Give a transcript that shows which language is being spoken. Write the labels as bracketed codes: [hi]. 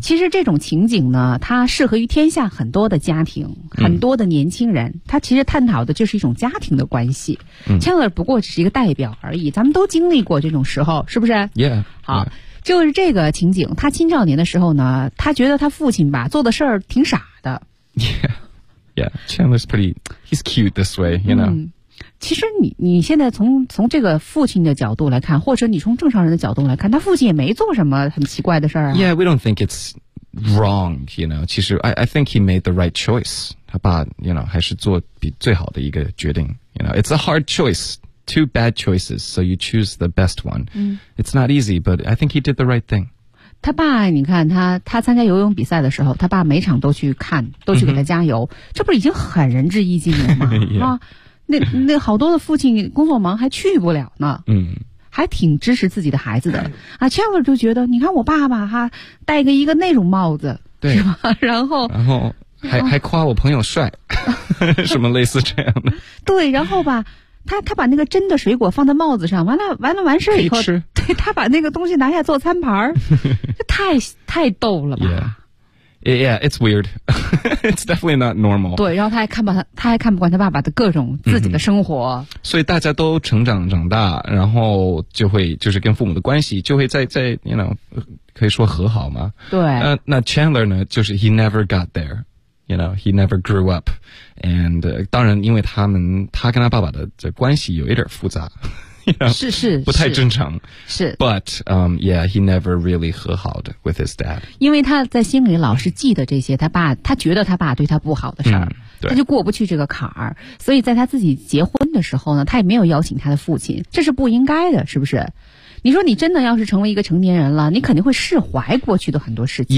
[zh] 其实这种情景呢，它适合于天下很多的家庭，很多的年轻人。它其实探讨的就是一种家庭的关系。 Chandler 不过只是一个代表而已，咱们都经历过这种时候，是不是？Yeah，好。Yeah. 就是这个情景，他青少年的时候呢，他觉得他父亲吧做的事儿挺傻的。 [en] Yeah, Chandler's pretty, he's cute this way, you know.、 [zh] 其实你现在从这个父亲的角度来看，或者你从正常人的角度来看，他父亲也没做什么很奇怪的事儿啊。 [en] Yeah, we don't think it's wrong, you know. [zh] 其实 [en] I think he made the right choice. [zh] 他爸 you know, 还是做比最好的一个决定。 [en] You know, it's a hard choice. Two bad choices, so you choose the best one. It's not easy, but I think he did the right thing. [zh] 他爸，你看他参加游泳比赛的时候，他爸每场都去看，都去给他加油，嗯、这不是已经很仁至义尽了吗？啊，那好多的父亲工作忙还去不了呢。嗯。还挺支持自己的孩子的啊 ，Chandler 就觉得，你看我爸爸哈，戴个一个那种帽子，对，是吧？然后还夸我朋友帅，什么类似这样的。对，然后吧，他把那个真的水果放在帽子上，完了完事以后，可以吃。对，他把那个东西拿下做餐盘儿，这太逗了吧。 [en] Yeah. Yeah, it's weird. It's definitely not normal. [zh] 对，然后他还看不惯他爸爸的各种自己的生活。 Mm-hmm. 所以大家都长大，然后就会就是跟父母的关系就会在 you know, 可以说和好吗？对。 [en] 那 Chandler 呢？ [zh] 就是 [en] he never got there. You know, he never grew up. [zh] And、当然，因为他跟他爸爸的这关系有一点复杂。 You know, 是不太正常，是 [en] ，but yeah, he never really [zh] 和好的 [en] with his dad， [zh] 因为他在心里老是记得这些，他觉得他爸对他不好的事儿、嗯，他就过不去这个坎儿，所以在他自己结婚的时候呢，他也没有邀请他的父亲，这是不应该的，是不是？你说你真的要是成为一个成年人了，你肯定会释怀过去的很多事情。